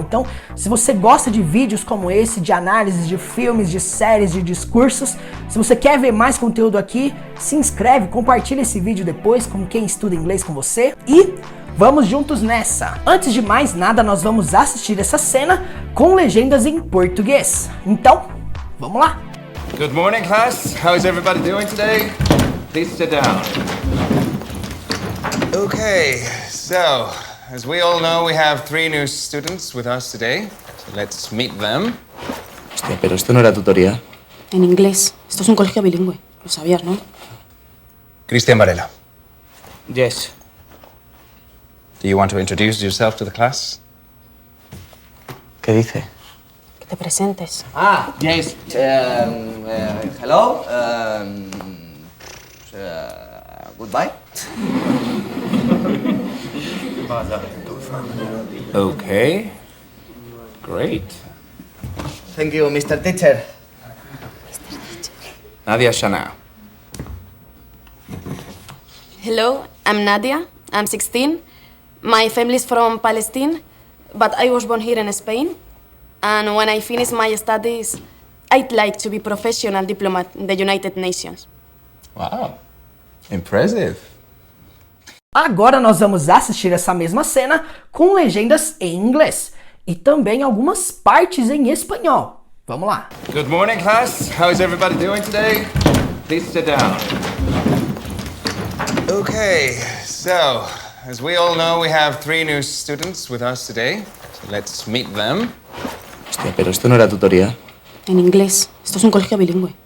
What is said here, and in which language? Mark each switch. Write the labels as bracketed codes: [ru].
[pt] Então, se você gosta de vídeos como esse, de análises de filmes, de séries, de discursos, se você quer ver mais conteúdo aqui, se inscreve, compartilha esse vídeo depois com quem estuda inglês com você e vamos juntos nessa! Antes de mais nada, nós vamos assistir essa cena com legendas em português. Então, vamos lá! [en] Good morning, class. How is everybody doing today? Please sit down. Okay, so as we all know, we have 3 new students with us today. So let's meet them. [es] Hostia, pero esto no era tutoría. En inglés. Esto es un colegio bilingüe. Lo sabías, ¿no? Cristian Varela. [en] Yes. Do you want to introduce yourself to the class? [es] ¿Qué dice? Que te presentes. [en] Yes. Hello. Goodbye. Okay. Great. Thank you, Mr. Teacher. Nadia Shana. Hello, I'm Nadia. I'm 16. My family's from Palestine, but I was born here in Spain. And when I finish my studies, I'd like to be professional diplomat in the United Nations. Wow. Impressive. [pt] Agora nós vamos assistir essa mesma cena com legendas em inglês e também algumas partes em espanhol. Vamos lá. [en] Good morning, class. How is everybody doing today? Please sit down. Okay, so as we all know, we have 3 new students with us today. So let's meet them. [es] Hostia, pero esto no era tutoría. En inglés. Esto es un colegio bilingüe.